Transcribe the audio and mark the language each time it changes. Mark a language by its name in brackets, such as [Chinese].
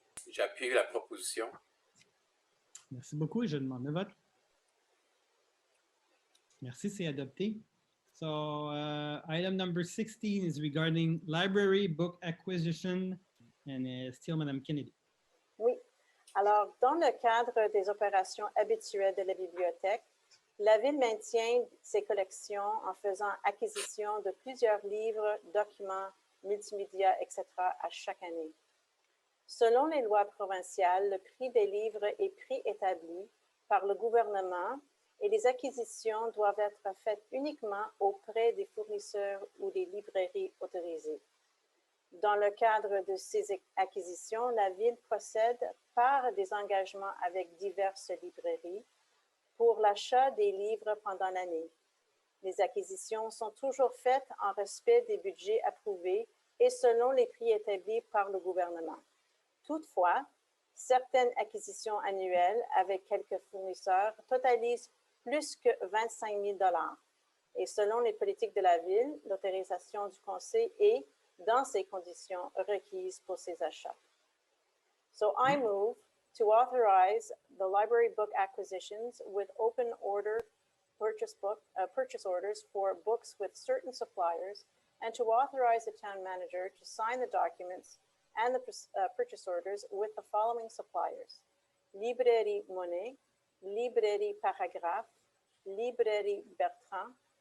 [French] J'appuie la proposition. Merci beaucoup et je demande le vote. Merci, c'est adopté. [English] So, item number 16 is regarding library book acquisition, and still Madame Kennedy. [French] Oui. Alors, dans le cadre des opérations habituelles de la bibliothèque, la Ville maintient ses collections en faisant acquisition de plusieurs livres, documents, multimédia, etc. à chaque année. Selon les lois provinciales, le prix des livres est prix établi par le gouvernement et les acquisitions doivent être faites uniquement auprès des fournisseurs ou des librairies autorisées. Dans le cadre de ces acquisitions, la Ville procède par des engagements avec diverses librairies pour l'achat des livres pendant l'année. Les acquisitions sont toujours faites en respect des budgets approuvés et selon les prix établis par le gouvernement. Toutefois, certaines acquisitions annuelles avec quelques fournisseurs totalisent plus que 25 000 $. Et selon les politiques de la Ville, l'autorisation du Conseil est, dans ces conditions, requise pour ces achats. [English] So I move to authorize the library book acquisitions with open order purchase orders for books with certain suppliers, and to authorize the town manager to sign the documents and the purchase orders with the following suppliers: Librairie Monet, Librairie Paragraphe, Librairie Bertrand,